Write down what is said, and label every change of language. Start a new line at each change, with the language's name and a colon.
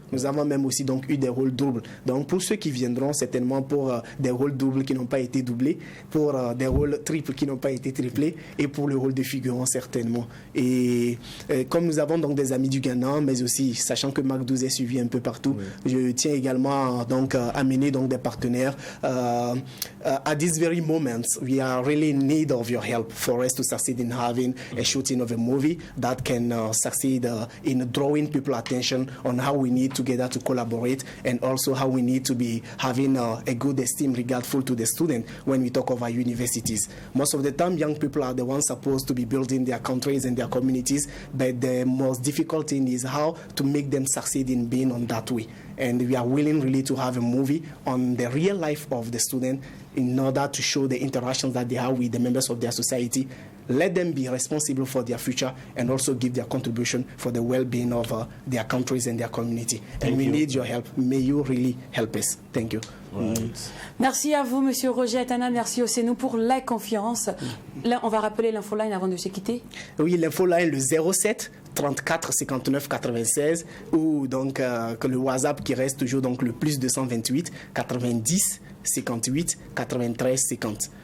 French: Nous avons même aussi donc eu des rôles doubles. Donc pour ceux qui viendront certainement pour des rôles doubles qui n'ont pas été doublés, pour des rôles triples qui n'ont pas été triplés et pour le rôle de figurant certainement. Et comme nous avons donc des amis du Ghana, mais aussi sachant que Mac 12 est suivi un peu partout, je tiens également donc à amener donc des partenaires.
English: At this very moment, we are really in need of your help for us to succeed in having a shooting of a movie that can succeed in drawing people attention on how we need together to collaborate and also how we need to be having a good esteem regardful to the student when we talk of our universities. Most of the time, young people are the ones supposed to be building their countries and their communities, but the most difficult thing is how to make them succeed in being on that way. And we are willing really to have a movie on the real life of the student in order to show the interactions that they have with the members of their society. Let them be responsible for their future and also give their contribution for the well-being of their countries and their community. And we need your help. May you really help us. Thank you. Right.
French: Merci à vous, Monsieur Roger Atana. Merci aussi nous pour la confiance. Là, on va rappeler l'infoline avant de se quitter. Oui, l'infoline, le 07 34 59 96 ou donc que le WhatsApp qui reste toujours donc le plus 228 90 58 93 50.